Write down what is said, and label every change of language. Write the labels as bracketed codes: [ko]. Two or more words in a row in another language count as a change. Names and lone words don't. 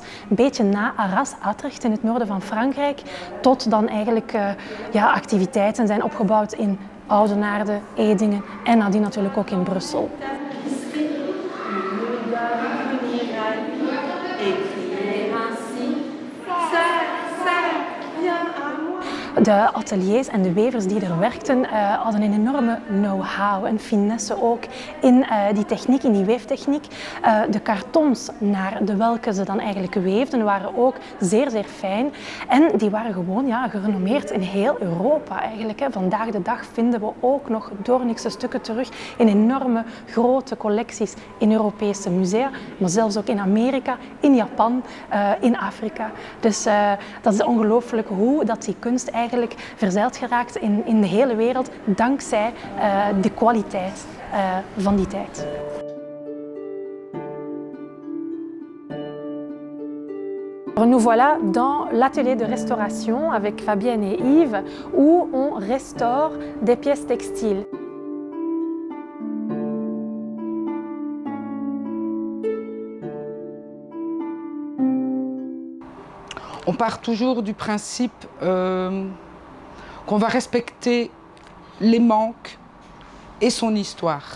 [nl] Een beetje na Arras, Atrecht in het noorden van Frankrijk, tot dan eigenlijk activiteiten zijn opgebouwd in Oudenaarde, Edingen en nadien natuurlijk ook in Brussel. De ateliers en de wevers die er werkten hadden een enorme know-how en finesse ook in die techniek, in die weeftechniek. De kartons naar de welke ze dan eigenlijk weefden waren ook zeer, zeer fijn. En die waren gewoon gerenommeerd in heel Europa eigenlijk. Vandaag de dag vinden we ook nog Doornikse stukken terug in enorme grote collecties in Europese musea, maar zelfs ook in Amerika, in Japan, in Afrika. Dus dat is ongelooflijk hoe dat die kunst eigenlijk verzeild geraakt in de hele wereld dankzij de kwaliteit van die tijd. [fr] Nous voilà dans l'atelier de restauration avec Fabienne et Yves où on restaure des pièces textiles. On part toujours du principe qu'on va respecter les manques et son histoire.